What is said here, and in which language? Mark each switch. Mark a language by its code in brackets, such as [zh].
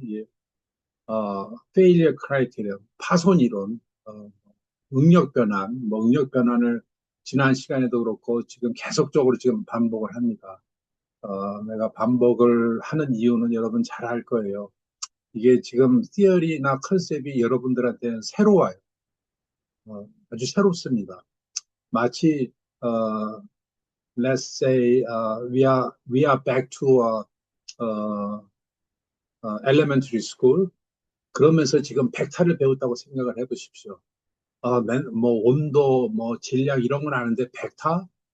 [ko] 이, failure criteria, 파손 이론, 응력 변환, 뭐, 응력 변환을 지난 시간에도 그렇고 지금 계속적으로 지금 반복을 합니다. 내가 반복을 하는 이유는 여러분 잘 알 거예요. 이게 지금 티어리나 컨셉이 여러분들한테는 새로워요. 아주 새롭습니다. 마치 [en] let's say we are back to elementary school. [ko] 그러면서 지금 벡터를 배웠다고 생각을 해보십시오. 뭐 온도, 뭐 질량 이런 건 아는데 벡터?